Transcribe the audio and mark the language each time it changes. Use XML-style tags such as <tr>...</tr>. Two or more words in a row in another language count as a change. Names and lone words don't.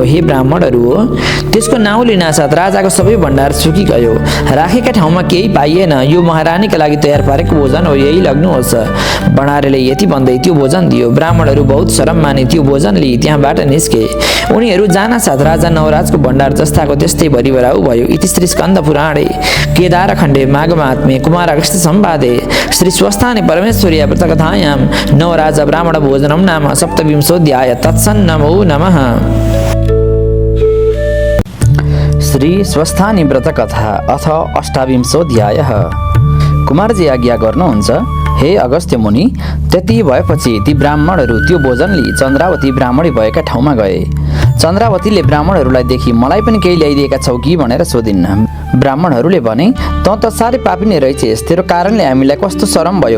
<ne>हे ब्राह्मणहरू हो, त्यसको नाउँ लिनासाथ राजाको सबै भण्डार सुकिगयो। राखेका ठाउँमा केही पाइएन। यो महारानीका लागि तयार पारेको भोजन हो, यही लग्नुहोस्। भण्डारेले यति भन्दै त्यो भोजन दियो। ब्राह्मणहरू बहुत शरम माने त्यो भोजन लिई त्यहाँबाट निस्के। उनीहरू जानासाथ राजा नवराजको भण्डार जस्ताको त्यस्तै भरिभराउ भयो।</ne> <sa>इति श्री स्कन्द पुराणे केदारखण्डे माघमात्म्ये कुमार अगस्त्य संवादे श्री स्वस्थाने परमेश्वरी व्रतकथायां नवराज ब्राह्मण भोजनम नाम सप्तविंशोऽध्याय। तत्सन्नमो नमः। श्री स्वस्थानी व्रतकथा अथ अष्टाविंशोऽध्यायः।</sa> <ne>कुमारजी आज्ञा गर्नुहुन्छ, हे अगस्त्य मुनि। त्यति भएपछि ती ब्राह्मणहरू त्यो भोजन लिई चन्द्रावती ब्राह्मणी भएका ठाउँमा गए। चन्द्रावतीले ब्राह्मणहरूलाई देखि मलाई पनि केही ल्याइदिएका छौ कि भनेर सोधिन्। ब्राह्मणहरूले भने, तँ त साह्रै पापी नै रहेछेस्, तेरो कारणले हामीलाई कस्तो शरम भयो।</ne>